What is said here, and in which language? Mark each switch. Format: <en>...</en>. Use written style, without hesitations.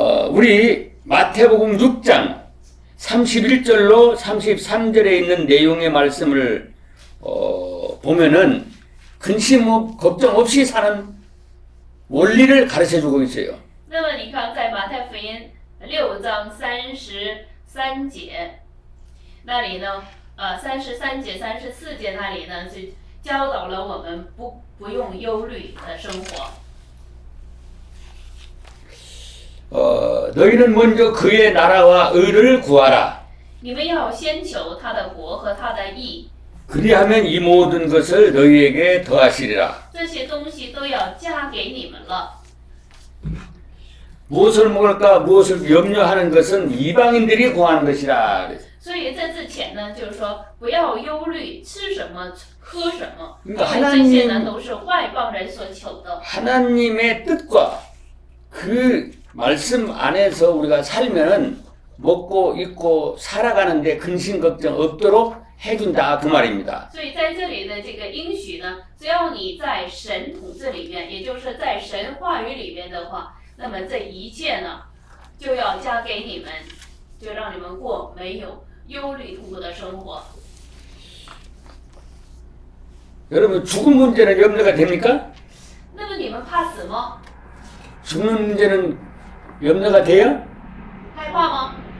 <ko>우리 마태복음 6장 31절로 33절에 있는 내용의 말씀을 보면은 근심 걱정 없이 사는 원리를 가르쳐 주고 있어요.</ko> <zh>那么你看，在马太福音6章33节那里呢，33节、34节那里呢，是教导了我们不用忧虑的生活。</zh> <ko>너희는 먼저 그의 나라와 의를 구하라.</ko> <zh>你们要先求他的国和他的义，</zh> <ko>그리하면 이 모든 것을 너희에게 더하시리라.</ko> <zh>这些东西都要加给你们了。</zh> <ko>무엇을 먹을까 무엇을 염려하는 것은 이방인들이 구하는 것이라.</ko> <zh>所以在之前呢，就是说不要忧虑吃什么、喝什么，因为</zh> <ko>하나님</ko> <zh>这些呢都是外邦人所求的。</zh> <ko>하나님의 뜻과 그 말씀 안에서 우리가 살면은 먹고 입고 살아가는데 근심 걱정 없도록 해준다 그 말입니다.</ko> <zh>所以在这里的这个应许呢，只要你在神统治里面，也就是在神话语里面的话，那么这一切呢，就要加给你们，就让你们过没有忧虑痛苦的生活。</zh> <ko>여러분 죽음 문제는 염려가 됩니까?</ko> <zh>那么你们怕死吗？</zh> <ko>죽는 문제는 염려가 돼요?</ko> <zh>害怕吗？</zh>